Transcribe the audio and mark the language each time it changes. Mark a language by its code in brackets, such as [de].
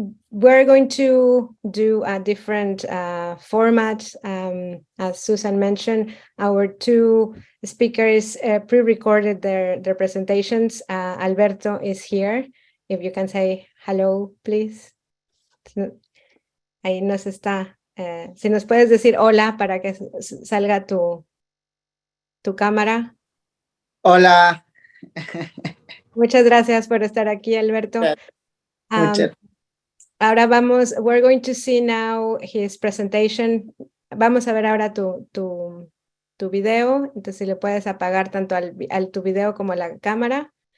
[en] We're going to do a different format. As Susan mentioned, our two speakers pre-recorded their presentations. Alberto is here. If you can say hello, please. [es] Ahí nos está. Si nos puedes decir hola para que salga tu cámara. Hola. Muchas gracias por estar aquí, Alberto. Ahora [en] we're going to see now his presentation. [es] Vamos a ver ahora tu video. Entonces, si le puedes apagar tanto al tu video como la cámara.